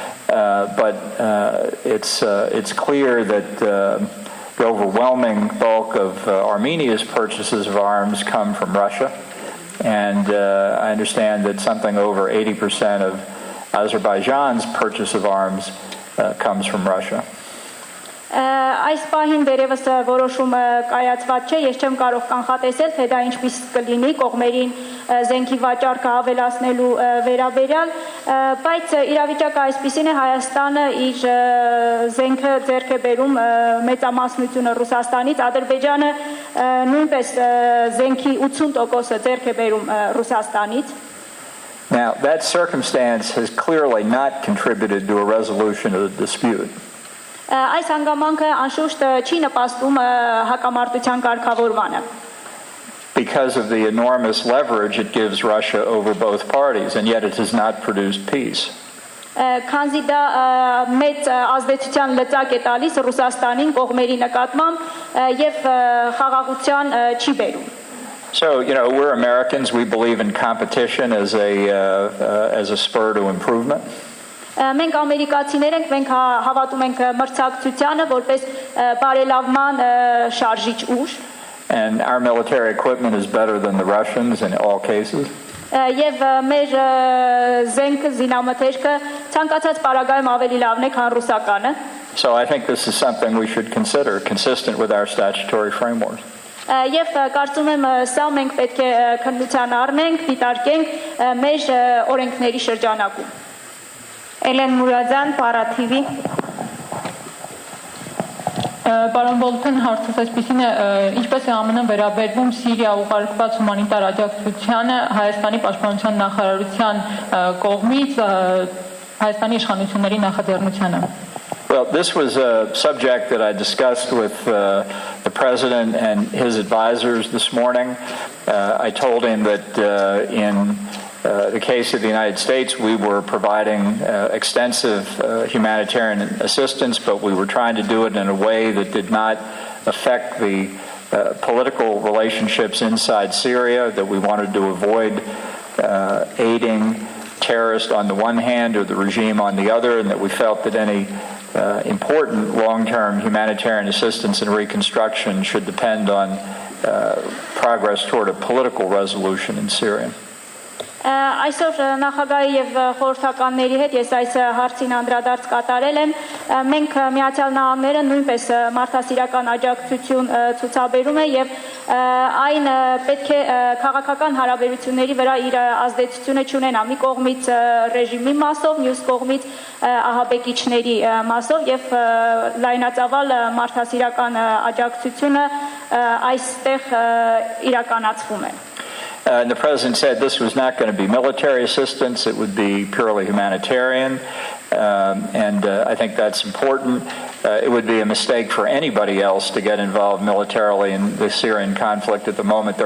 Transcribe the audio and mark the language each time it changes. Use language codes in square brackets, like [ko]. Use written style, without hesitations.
[en] But it's clear that the overwhelming bulk of Armenia's purchases of arms come from Russia. And I understand that something over 80% of Azerbaijan's purchase of arms comes from Russia. [hy] Այս պահին դերևս որոշումը կայացված չէ, ես չեմ կարող կանխատեսել, թե դա ինչպես կլինի կողմերին զենքի վաճառքը ավելացնելու վերաբերյալ, բայց իրավիճակը այսպիսին է, Հայաստանը իր զենքը ձեռք է բերում մեծամասնությունը Ռուսաստանից, Ադրբեջանը նույնպես զենքի 80%-ը ձեռք է բերում Ռուսաստանից. [en] Now, that circumstance has clearly not contributed to a resolution of the dispute. [hy] Այս հանգամանքը անշուշտ չի նպաստում հակամարտության կարգավորմանը. [en] Because of the enormous leverage it gives Russia over both parties, and yet it has not produced peace. [hy] Քանզի դա մեծ ազդեցության լծակ է տալիս Ռուսաստանին կողմերի նկատմամբ եւ խաղաղության չի բերում. [en] So, we're Americans, we believe in competition as a spur to improvement. [hy] Մենք ամերիկացիներ ենք, մենք հավատում ենք մրցակցությանը որպես բարելավման շարժիչ ուժ. [en] And our military equipment is better than the Russians in all cases. [hy] Եվ մեր զենքը, զինամթերքը ցանկացած պարագայում ավելի լավն է, քան ռուսականը. [en] So I think this is something we should consider, consistent with our statutory framework. [hy] Եվ կարծում եմ սա մենք պետք է քննության առնենք, դիտարկենք մեր օրենքների շրջանակում. Էլեն Մուրադյան, Para TV. Պարոն Բոլթոն, հարցս այսպիսին է, ինչպես է ԱՄՆ-ը վերաբերվում Սիրիա ուղարկված հումանիտար աջակցությանը Հայաստանի պաշտպանության նախարարության կողմից Հայաստանի իշխանությունների նախաձեռնությանը? [en] Well, this was a subject that I discussed with the president and his advisors this morning. I told him that in the case of the United States, we were providing extensive humanitarian assistance, but we were trying to do it in a way that did not affect the political relationships inside Syria, that we wanted to avoid aiding terrorists on the one hand or the regime on the other, and that we felt that any important long-term humanitarian assistance and reconstruction should depend on progress toward a political resolution in Syria. [hy] Այսօր նախագահի եւ խորհրդականների հետ ես այս հարցին անդրադարձ կատարել եմ. Մենք Միացյալ Նահանգները նույնպես մարդասիրական աջակցություն ցուցաբերում է եւ այն պետք է քաղաքական հարաբերությունների վրա իր ազդեցությունը չունենա մի կողմից ռեժիմի մասով, մյուս կողմից ահաբեկիչների մասով եւ լայնածավալ մարդասիրական աջակցությունը այստեղ իրականացվում է. [en] And the president said this was not going to be military assistance, it would be purely humanitarian. And I think that's important. It would be a mistake for anybody else to get involved militarily in the Syrian conflict at the moment.